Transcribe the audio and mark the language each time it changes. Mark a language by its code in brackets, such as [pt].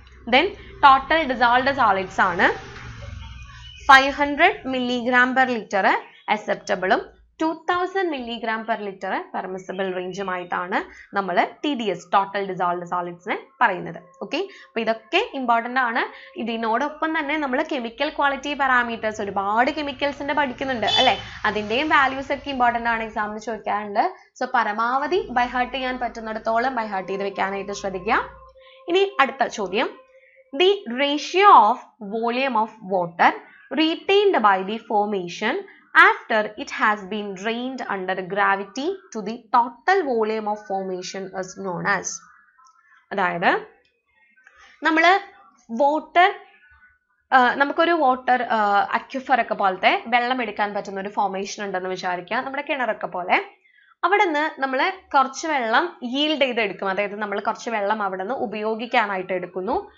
[ml] Then total dissolved solids ആണ് 500 mg/L അക്സെപ്റ്റബിളും 2000 mg/L permissible റേഞ്ചുമായിട്ടാണ് നമ്മൾ TDS total dissolved സോളിഡ്സിനെ പറയുന്നത്. Okay, അപ്പൊ ഇതൊക്കെ ഇമ്പോർട്ടന്റ് ആണ്. ഇതിനോടൊപ്പം തന്നെ നമ്മൾ കെമിക്കൽ ക്വാളിറ്റി പാരാമീറ്റേഴ്സ് ഒരുപാട് കെമിക്കൽസിന്റെ പഠിക്കുന്നുണ്ട് അല്ലെ, അതിന്റെയും വാല്യൂസ് ഒക്കെ ഇമ്പോർട്ടന്റ് ആണ്, എക്സാമിന് ചോദിക്കാറുണ്ട്. സോ പരമാവധി ബൈഹാർട്ട് ചെയ്യാൻ പറ്റുന്നിടത്തോളം ബൈഹാർട്ട് ചെയ്ത് വെക്കാനായിട്ട് ശ്രദ്ധിക്കുക. ഇനി അടുത്ത ചോദ്യം, [en] The ratio of volume of water retained by the formation after it has been drained under gravity to the total volume of formation is known as. [ml] അതായത് നമ്മൾ വാട്ടർ, നമുക്കൊരു വാട്ടർ അക്യുഫർ ഒക്കെ പോലത്തെ വെള്ളം എടുക്കാൻ പറ്റുന്ന ഒരു ഫോർമേഷൻ ഉണ്ടെന്ന് വിചാരിക്കുക, നമ്മുടെ കിണറൊക്കെ പോലെ. അവിടെ നിന്ന് നമ്മൾ കുറച്ച് വെള്ളം yield ചെയ്ത് എടുക്കും, അതായത് നമ്മൾ കുറച്ച് വെള്ളം അവിടെ നിന്ന് ഉപയോഗിക്കാനായിട്ട് എടുക്കുന്നു.